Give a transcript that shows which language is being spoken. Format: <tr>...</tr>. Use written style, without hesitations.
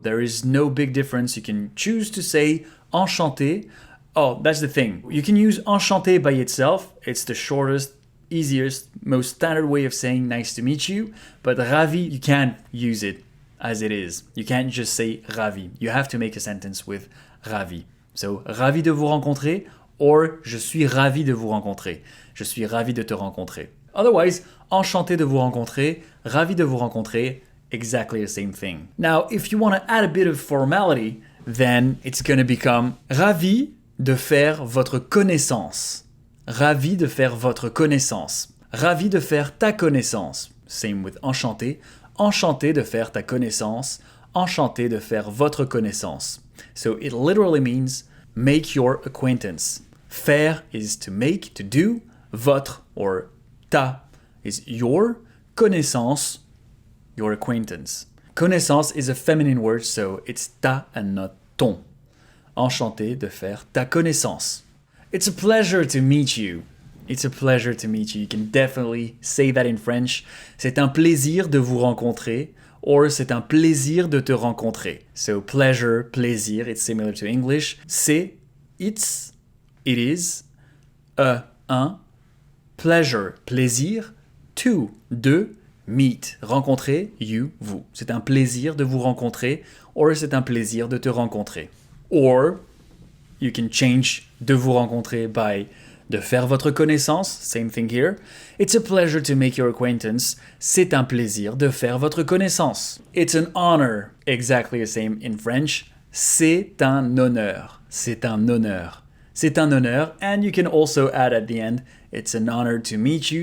<en>There is no big difference. You can choose to say enchanté. Oh, that's the thing. You can use enchanté by itself. It's the shortest, easiest, most standard way of saying nice to meet you. But ravi, you can't use it as it is. You can't just say ravi. You have to make a sentence with ravi. So,</en> <fr>ravi de vous rencontrer, or je suis ravi de vous rencontrer. Je suis ravi de te rencontrer.</fr> <en>Otherwise,</en> <fr>enchanté de vous rencontrer, ravi de vous rencontrer,</fr> <en>exactly the same thing. Now, if you want to add a bit of formality, then it's going to become</en> <fr>ravi de faire votre connaissance. Ravi de faire votre connaissance. Ravi de faire ta connaissance.</fr> <en>Same with</en> <fr>enchanté. Enchanté de faire ta connaissance. Enchanté de faire votre connaissance.</fr> <en>So it literally means make your acquaintance. Faire is to make, to do. Votre or ta is your. Connaissance, your acquaintance. Connaissance is a feminine word, so it's ta and not ton.</en> <fr>Enchanté de faire ta connaissance.</fr> <en>It's a pleasure to meet you. It's a pleasure to meet you. You can definitely say that in French.</en> <fr>C'est un plaisir de vous rencontrer. or c'est un plaisir de te rencontrer.</fr> <en>So pleasure, plaisir, it's similar to English. C'est, it's, it is, un, pleasure, plaisir, to, de, meet, rencontrer, you, vous.</en> <fr>C'est un plaisir de vous rencontrer, or c'est un plaisir de te rencontrer.</fr> <en>Or, you can change</en> <fr>de vous rencontrer</fr> <en>by</en> <fr>de faire votre connaissance,</fr> <en>same thing here. It's a pleasure to make your acquaintance.</en> <fr>C'est un plaisir de faire votre connaissance.</fr> <en>It's an honor, exactly the same in French.</en> <fr>C'est un honneur. C'est un honneur. C'est un honneur,</fr> <en>and you can also add at the end, it's an honor to meet you.</en>